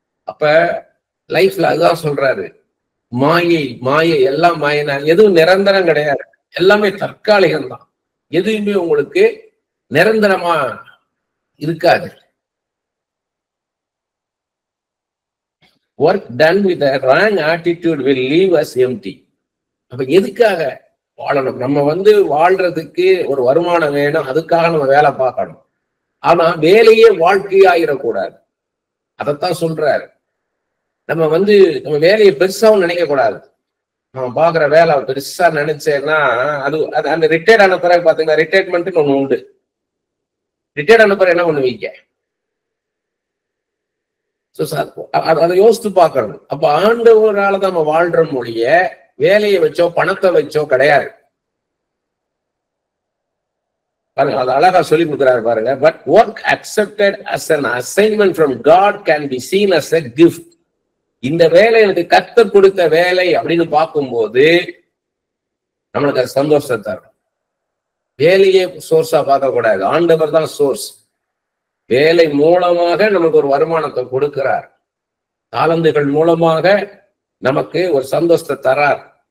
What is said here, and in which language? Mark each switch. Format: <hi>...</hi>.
<ta>அப்ப லைஃப்ல அதுதான் சொல்றாரு, மாயை எல்லாம் மாயினா, எதுவும் நிரந்தரம் கிடையாது, எல்லாமே தற்காலிகம் தான். எதுவுமே உங்களுக்கு நிரந்தரமா இருக்காது.</ta> <en>Work done with a wrong attitude will leave us empty.</en> <ta>அப்ப எதுக்காக வாழணும்? நம்ம வாழ்றதுக்கு ஒரு வருமானம் வேணும், அதுக்காக நம்ம வேலை பார்க்கணும். ஆனா வேலையே வாழ்க்கையாயிடக்கூடாது. அதைத்தான் சொல்றாரு. நம்ம நம்ம வேலையை பெருசாவும் நினைக்க கூடாது. நம்ம பாக்குற வேலை பெருசா நினைச்சேன்னா அது அந்த ரிட்டையர்ட் ஆன பிறகு பாத்தீங்கன்னா ரிட்டையர்மெண்ட்னு ஒண்ணு உண்டு. ரிட்டையர்ட் ஆன பிறகு என்ன பண்ணுவீங்க? அதை யோசித்து பார்க்கணும். அப்ப ஆண்டவராலதான் நம்ம வாழ்ற மொழிய வேலையை வச்சோ பணத்தை வச்சோ கிடையாது. பாருங்க, அது அழகா சொல்லி கொடுக்குறாரு பாருங்க.</ta> <en>But work accepted as an assignment from God can be seen as a gift.</en> <ta>இந்த வேலை எனக்கு கர்த்தர் கொடுத்த வேலை அப்படின்னு பார்க்கும்போது நம்மளுக்கு அது சந்தோஷத்தை தரும். வேலையே சோர்ஸா பார்க்க கூடாது, ஆண்டவர் தான் சோர்ஸ். வேலை மூலமாக நமக்கு ஒரு வருமானத்தை கொடுக்கிறார், தாளந்துகள் மூலமாக நமக்கு ஒரு சந்தோஷத்தை தரார்.</ta>